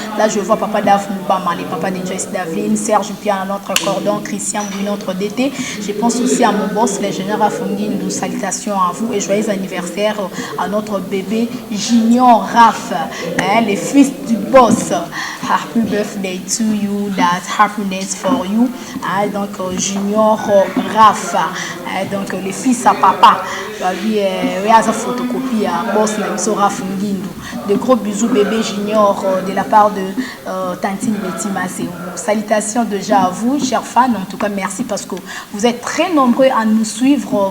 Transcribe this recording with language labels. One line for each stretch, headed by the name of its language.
French: Là je vois Papa Daf Moubama, les papas de Joyce Davine, Serge Pian à notre cordon, Christian Bouy notre DT. Je pense aussi à mon boss, l'ingénieur Afungin. Nous salutations à vous et joyeux anniversaire à notre bébé Junior Raph, les fils du boss.
English: Happy birthday to you, that happiness for you.
French: Donc Junior Raph, donc les fils à papa. Il y a une photocopie à boss Namiso Raph Ngindu. De gros bisous bébé Junior de la part de Tantine Betty Massemo. Salutations déjà à vous, chers fans. En tout cas, merci parce que vous êtes très nombreux à nous suivre.